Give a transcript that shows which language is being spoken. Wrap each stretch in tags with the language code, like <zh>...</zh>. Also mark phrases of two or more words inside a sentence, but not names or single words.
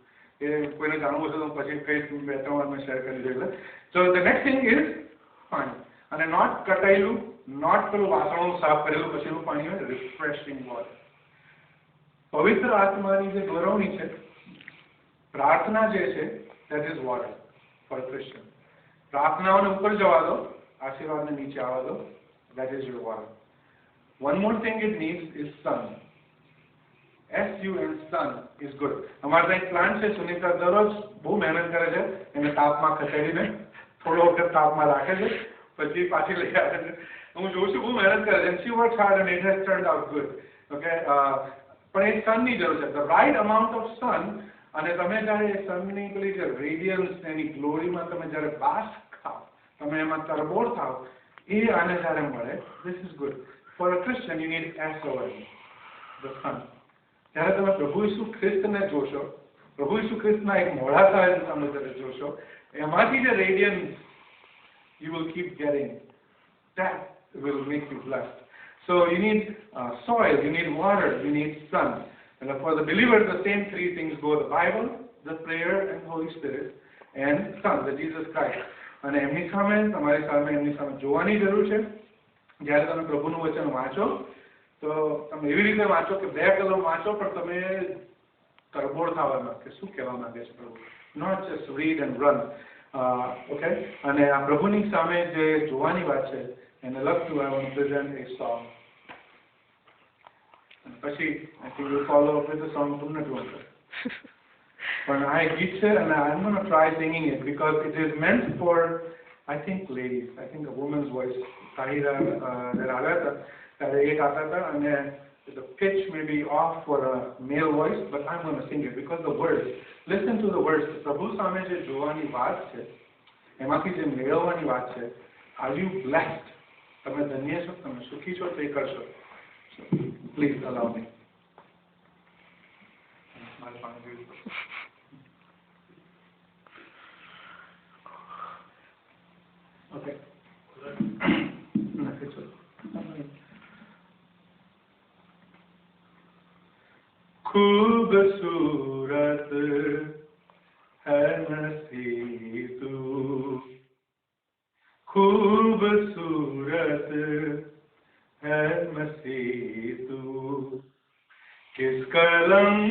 <gu>એ કોઈને જાણવું છે તો પછી કઈ 2-3 વાર મેં શેર કરી દઉં.</gu> <en>so the next thing is પાણી.</en> <gu>અને નોટ કટાયેલું, નોટ પેલું વાસણો સાફ કરેલું પછીનું પાણી હોય,</gu> <en>refreshing water.</en> <gu>પવિત્ર આત્માની જે ગૌરવણી છે પ્રાર્થના જે છે</gu> <en>that is water for Christian.</en> <gu>પ્રાર્થનાઓને ઉપર જવા દો, આશીર્વાદને નીચે આવવા દો,</gu> <en>that is your water. One more thing it needs is sun. SUN, sun is good.</en> <gu>અમારે ત્યાં એક પ્લાન્ટ છે, સુનિતા દરરોજ બહુ મહેનત કરે છે, એને તાપમાં ખસેડીને થોડો વખત તાપમાં રાખે છે, પછી પાછી લઈ આવે છે. હું જોઉં છું બહુ મહેનત કરે છે.</gu> <en>She works hard and it has turned out good.</en> <gu>Okay, પણ એ સનની જરૂર છે,</gu> <en>the right amount of sun.</en> <gu>અને તમે જ્યારે સનની પેલી જે રેડિયન્સ એની ગ્લોરીમાં તમે જ્યારે બાસ્ક ખાઓ, તમે એમાં તરબોળ થાઓ, એ આને જ્યારે મળે,</gu> <en>this is good. For a Christian you need SON, the sun.</en> <gu>જ્યારે તમે પ્રભુ ઈસુ ખ્રિસ્તને જોશો, પ્રભુ ઈસુ ખ્રિસ્તના એક મોઢા સાથે તમે જ્યારે જોશો, એમાંથી જે રેડિયન્સ</gu> <en>you will keep getting, that will make you blessed. So you need soil, you need water, you need sun. And for the believers, the same 3 things go: the Bible, the prayer, and Holy Spirit, and Son, the Jesus Christ.</en> <gu>અને એમની સામે તમારી સામે એમની સામે જોવાની જરૂર છે. જ્યારે તમે પ્રભુનું વચન વાંચો તો તમે એવી રીતે વાંચો કે 2 કલમ વાંચો, પણ તમે તરબોળ થવાના કે શું કહેવા માંગે છે પ્રભુ.</gu> <en>not just read and run. ઓકે,</en> <gu>અને આ પ્રભુની સામે જે જોવાની વાત છે</gu> <en>and I love to, I want to present a song. And પછી, I think we'll follow up with the song Tumne Tumne. But I git it and I'm going to try singing it because it is meant for, I think, ladies. I think a woman's voice. Tahira, the pitch may be off for a male voice, but I'm going to sing it because the words. Listen to the words.</en> <gu>Prabhu સામે જે જોવાની વાત છે, એમાંથી જે મેળવવાની વાત છે,</gu> <en>are you blessed?</en> <gu>તમે ધન્ય છો, તમે સુખી છો, તે કરશો.</gu> <en>Please allow me. Okay.</en> <hi>खूबसूरत है मसीह तू, खूबसूरत है मसीह तू, किस कलम</hi>